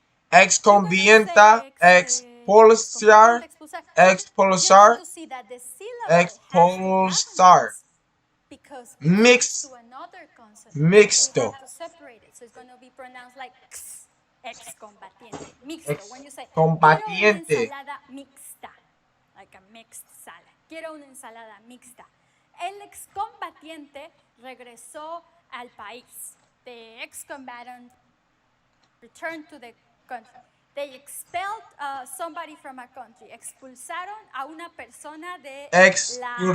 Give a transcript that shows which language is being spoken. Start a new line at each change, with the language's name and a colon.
Spanish: Exconvienta, expulsar, expulsar, expulsar.
English: Because Mix. to another consonant.
Spanish: Mixto.
English: We have to separate it. So it's going to be pronounced like x, excombatiente.
Spanish: Mixto.
English: When you say,
Spanish: quiero una ensalada mixta.
English: Like a mixed salad.
Spanish: Quiero una ensalada mixta. El excombatiente regresó al país.
English: The excombatant returned to the country. They expelled somebody from a country.
Spanish: Expulsaron a una persona de del país.